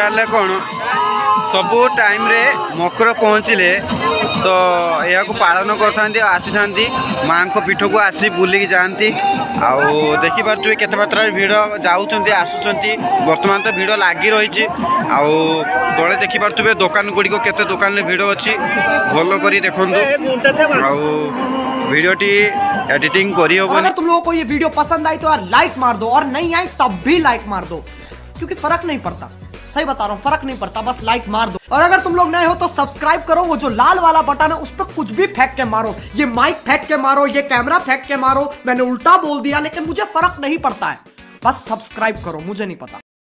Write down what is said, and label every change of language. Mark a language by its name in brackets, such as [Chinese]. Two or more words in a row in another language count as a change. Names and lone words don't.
[Odia] ହେଲେ କ'ଣ ସବୁ ଟାଇମ୍ରେ ମକର ପହଞ୍ଚିଲେ ତ ଏହାକୁ ପାଳନ କରିଥାନ୍ତି ଆଉ ଆସିଥାନ୍ତି ମାଆଙ୍କ ପୀଠକୁ ଆସି ବୁଲିକି ଯାଆନ୍ତି ଆଉ ଦେଖିପାରୁଥିବେ କେତେ ମାତ୍ରାରେ ଭିଡ଼ ଯାଉଛନ୍ତି ଆସୁଛନ୍ତି ବର୍ତ୍ତମାନ ତ ଭିଡ଼ ଲାଗି ରହିଛି ଆଉ ତଳେ ଦେଖିପାରୁଥିବେ ଦୋକାନ ଗୁଡ଼ିକ କେତେ ଦୋକାନରେ ଭିଡ଼ ଅଛି ଭଲ କରି ଦେଖନ୍ତୁ ଆଉ ଭିଡିଓଟି ଏଡିଟିଂ କରି ହେବନି। [Hindi] अगर तुम लोगों को ये वीडियो पसंद आई तो यार लाइक मार दो और नहीं आई तब भी लाइक मार दो क्योंकि फर्क नहीं पड़ता सही बता रहा हूँ फर्क नहीं पड़ता बस लाइक मार दो और अगर तुम लोग नए हो तो सब्सक्राइब करो वो जो लाल वाला बटन है उस पर कुछ भी फेंक के मारो ये माइक फेंक के मारो ये कैमरा फेंक के मारो मैंने उल्टा बोल दिया लेकिन मुझे फर्क नहीं पड़ता है बस सब्सक्राइब करो मुझे नहीं पता।